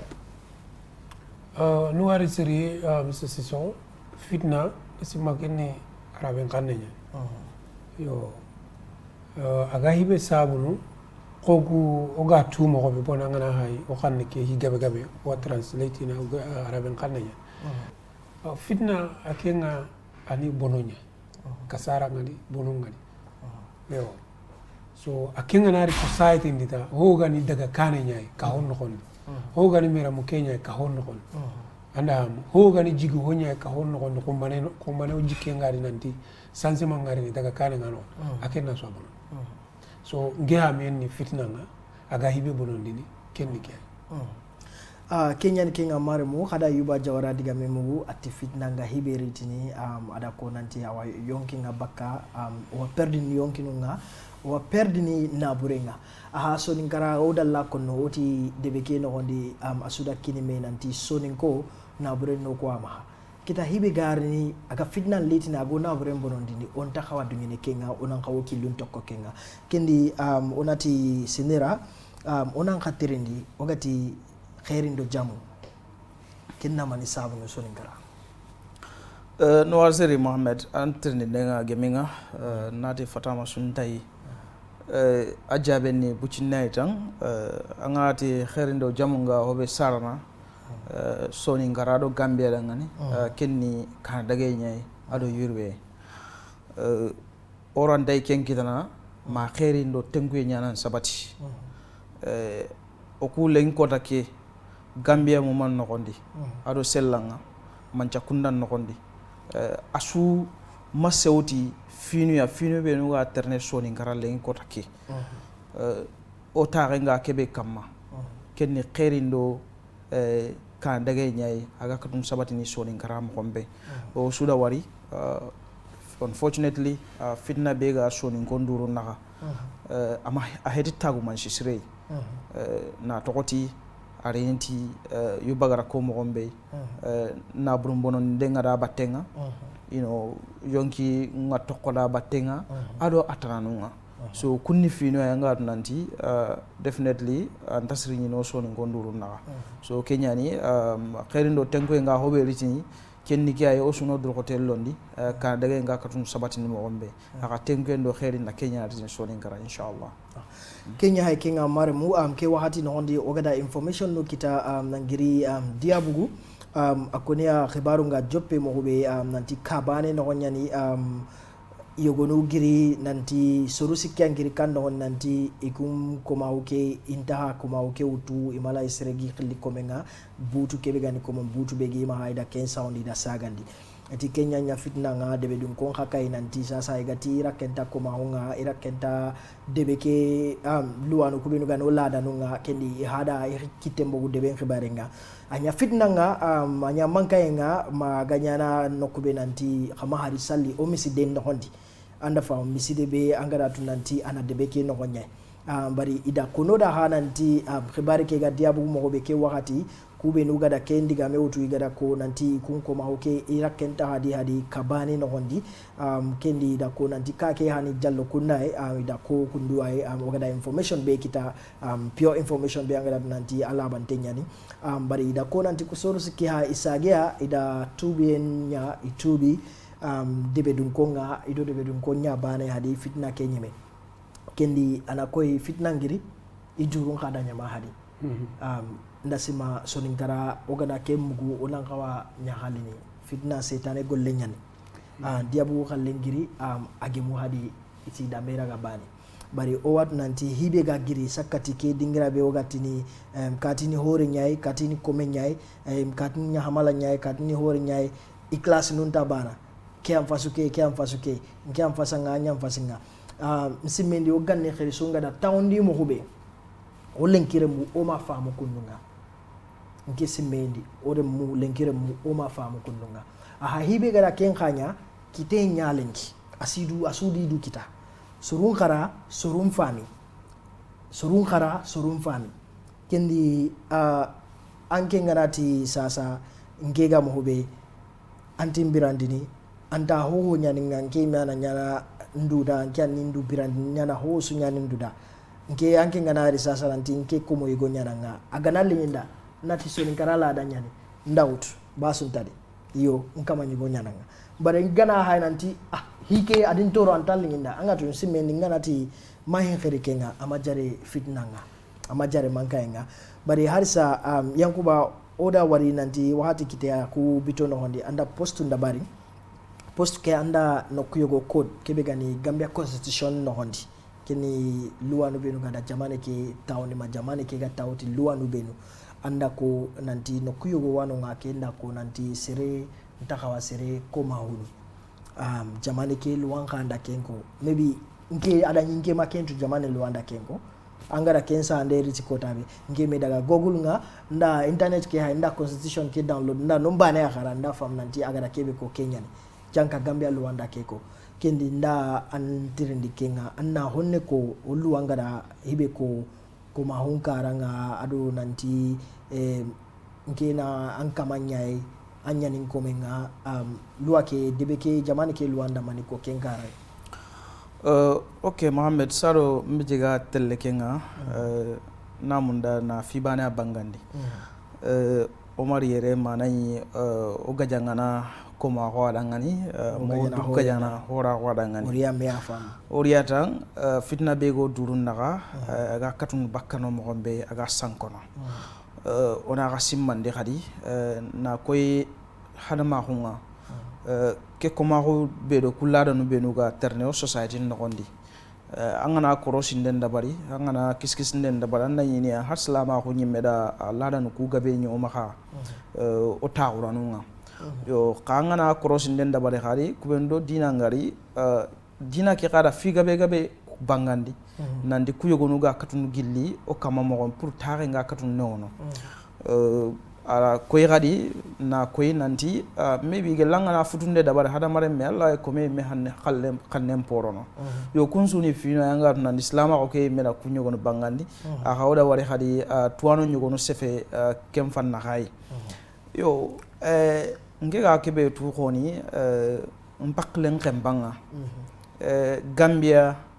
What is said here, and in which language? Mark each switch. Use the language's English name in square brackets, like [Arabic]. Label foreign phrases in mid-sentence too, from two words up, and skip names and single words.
[Soninke] Noir Sere Mr. Sissoko fitna simakene araben kanenya yo aga hibe sabunu kogu oga tumo ko be bonanga hay o xamne ke hi gabe o translate na araben kanenya fitna akenga ani bononya kasara ngani bonongani yo so akenga nari society ndita hoga ni daga kanenya ka honno kon hoga ni mera mu kenya ka honno kon anda hoga ni jigu honya ka honno kon ko mane o jikke ngari nanti sanse mangari daga kanenga no akenna so bono so ngeha men ni fitna nga aga hibe bonondini kenni ke Kenyan kinga mare mu kada yuba jawara diga memugu ati fitna nga hibe ritini ada ko nanti awa yonki nga baka wa perdini yonki nga wa perdini naburenga so ningara oda la kono oti debeke no hondi asuda kini me nanti soninko nabure no ko ama kita hibe garni aga fitna litina go naburen bonondini on takhawa dungene kenga onan kawo kilun tokko kenga kendi onati sinera onan khatirindi ogati khairin jamu kinna mani sabu no soningara Noir Sere Mohamed antrene denga geminga nati fatama suntai ajabe ni bucinay tan angati khairin jamu nga hobe sarana soningara do Gambia da ngani kenni kan dagay nyay ado yurwe oran day kenkitana ma khairin do tenguye nyanan sabati o kulen kota ke Gambia mo man nokondi ado sellanga manca kundan nokondi asu masewti finu be no ga terne soni ngara len kota ke o taare nga kebe kamma kenni kherindo kan dagay nyay aga katum sabati ni soni ngara mo kombe o suda wari unfortunately fitna be ga soni ngonduru naka ama a hedi tagu man shisrei na tokoti arenti yubagara ko mo gombe na burumbono ndenga da batenga yonki ngatokola batenga ado atananunga so kunni fino yanga nanti definitely antasri ni no so ngonduru na so kenyani kherindo tenko nga hobe ritini kenni kay o suno dro hotel londi ka daga nga katun sabati ni mo gombe aka tenko ndo kheri na kenya ritini so ngara inshallah Kenya hay kinga mare mu ke wahati no hondi ogada information no kita nangiri diabugu akonia khibaru nga joppe mo hobe nanti kabane no nyani yogonu giri nanti sorusi kyangiri kando nanti ikum komauke intaha komauke utu imala isregi khili komenga butu kebegani komo butu begi ma haida ken soundi da sagandi ati Kenya nya fitna nga debe dum kon hakai nanti sasa igati rakenta ko mahunga irakenta debe ke luwanu kubinu gano lada nunga kendi hada kitembo debe khibarenga anya fitna nga anya mankayenga maganyana nokube nanti khama hari salli o miside no hondi anda fa miside be angara tu nanti ana debe ke no gonya bari ida kono da hananti khibari ke ga diabu mo be ke wakati kube nu gada ke ndiga me utu gada ko nanti kun ko ma hoke irakenta hadi kabani no hondi kendi da ko nanti ka ke hani jallo kunai ida ko kundu ay gada information be kita pure information be ngada nanti ala bantenyani bari ida ko nanti ko soro sikki ha isagea ida tubi nya itubi debe dun ko nga ido debe dun ko nya bane hadi fitna ke nyeme kendi anakoy fitna ngiri ijurun kada nyama hadi ndasima soninkara ogana ke mugu onankawa nyahalini fitna setane golle nyani diabu khallengiri agemu hadi iti damera gabani bari o wat nanti hibe ga giri sakati ke dingira be ogatini katini hore nyai katini kome nyai katini nyahamala nyai katini hore nyai iklas nunta bana ke am fasuke ke am fasanga nyam fasinga msimendi oganne khirisunga da tawndi mo hube olenkire mu o ma famu kununga nke simendi ore mu lenkire mu o ma famu kununga hibe gara ken khanya kite nyalenki asudi du kita surun khara surun fami kendi anke ngarati sasa ngega mo hube antimbirandini anta ho nyani nganke mana nyana nduda nkani ndu birandini nyana ho su nyani nduda nke anke nganari sasa nanti nke komo yigo nyana nga aganali linda nati soni karala adanyani ndaut basun tadi iyo nkama nyigo nyana nga bare ngana hay nanti hike adin toro antal linda anga to simendi nganati mahin khirikenga amajare fitnanga amajare mankaenga bare harisa yankuba oda wari nanti wahati kitea ku bitono hondi anda postu ndabari post ke anda no kuyogo code kebe gani Gambia constitution no hondi kini luwa no benu ganda jamane ke tawni ma jamane ke ga tawti luwa no benu anda ko nanti no kuyogo wano ngake nda ko nanti sere ntakawa sere ko mahulu jamane ke luwan kanda kenko maybe nke ada nyinge makentu jamane luwanda kenko angara kensa ande riti kotabe nge me daga google nga nda internet ke ha nda constitution ke download nda nomba ne akara nda fam nanti agara kebe ko kenyani janka Gambia luwanda keko kendi nda antirindi kenga anna honne ko luwanga da hibe ko mahunka nga ado nanti nkena ankamanyai anyanin komenga luwa ke debeke jamani ke luwanda maniko kenkara ok Mohamed saro mbijiga telle kenga namunda na fibane bangandi Omar yere manai ogajangana koma wadangani mo dukajana hora wadangani oriya me afam oriya tan fitna bego durun naga aga katun bakkano mo gombe aga sankono ona ga simmande khadi na koy hadama hunga ke koma ko bedo kulada no benuga terne o society no gondi angana korosin den dabari angana kiskis den dabara na yini har salama ko nyimeda lada no ku gabe nyo maka o tawranunga yo kangana korosin den dabari khari kubendo dina ngari dina ke kada fi gabe bangandi nandi kuyogonuga katunu gilli o kama mo pour tare nga katunu nono ala koy gadi na koy nanti maybe ge langana futunde dabare hada mare me alla ko me hanne khalle porono yo kunsuni fino yanga nan islam ko ke mena kunyo gono bangandi a hawda wari hadi tuano nyugo sefe kem fanna hay yo ngega kebe tu khoni mpaklen kembanga Gambia